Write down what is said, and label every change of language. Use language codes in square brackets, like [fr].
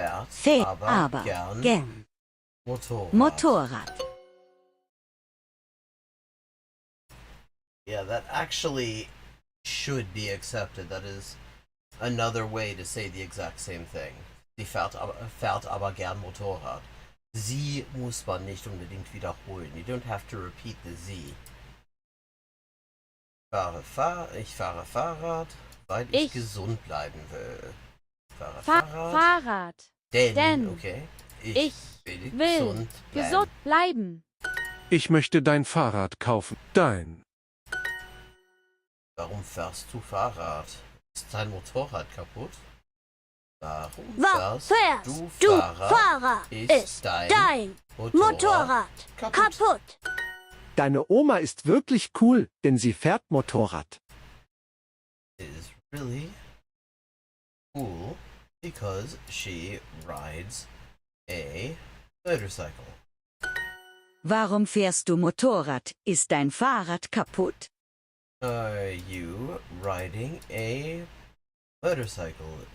[de] Fährt aber gern Motorrad. [en] Yeah, that actually should be accepted. That is another way to say the exact same thing. [de] Sie fährt aber gern Motorrad. Sie muss man nicht unbedingt wiederholen. [en] You don't have to repeat the sie. [de] Ich fahre Fahrrad, weil ich gesund bleiben will. Fahrrad. Denn okay. Ich will gesund bleiben. Ich möchte dein Fahrrad kaufen. Dein. Warum fährst du Fahrrad? Ist dein Motorrad kaputt? Warum fährst du Fahrrad? Ist dein Motorrad kaputt? Deine Oma ist wirklich cool, denn sie fährt Motorrad. [en] Is really cool because she rides a motorcycle. [de] Warum fährst du Motorrad? Ist dein Fahrrad kaputt? [en] Are you riding a motorcycle?